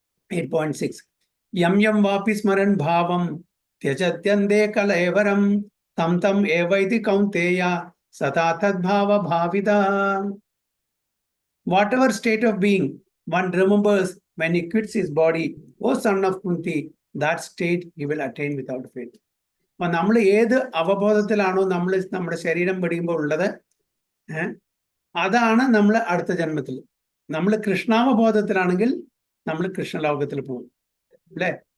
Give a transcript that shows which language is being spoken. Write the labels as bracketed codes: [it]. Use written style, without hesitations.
[sa] 8.6 യം യം വാപി സ്മരൻ ഭാവം ത്യജത്യന്തേ കലൈവരം തം തം ഏവൈതി കൗന്തേയ സദാ തദ്ഭാവ Bhavitha. [en] Whatever state of being one remembers when he quits his body, O son of Kunti, that state he will attain without fail. [ml] അപ്പൊ നമ്മൾ ഏത് അവബോധത്തിലാണോ നമ്മൾ നമ്മുടെ ശരീരം വെടിയുമ്പോൾ ഉള്ളത്, അതാണ് നമ്മൾ അടുത്ത ജന്മത്തിൽ. നമ്മൾ കൃഷ്ണാവബോധത്തിലാണെങ്കിൽ നമ്മൾ കൃഷ്ണലോകത്തിൽ പോകും, അല്ലെ?